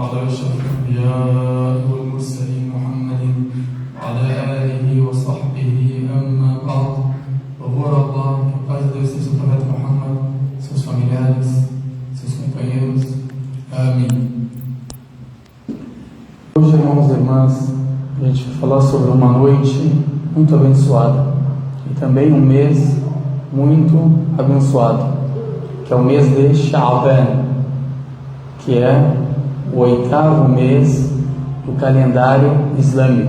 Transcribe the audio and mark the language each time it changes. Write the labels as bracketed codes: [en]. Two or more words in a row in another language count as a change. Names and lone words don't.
[ar] أشرف الأنبياء والمرسلين محمد وعلى آله وصحبه أما بعد. [pt] Louvor a Allah, que a paz de Deus seja sobre o profeta Muhammad, seus familiares, seus companheiros. Amém. Hoje, irmãos e irmãs, a gente vai falar sobre uma noite muito abençoada e também um mês muito abençoado, que é o mês de Sha'ban, que é o 8º mês do calendário islâmico.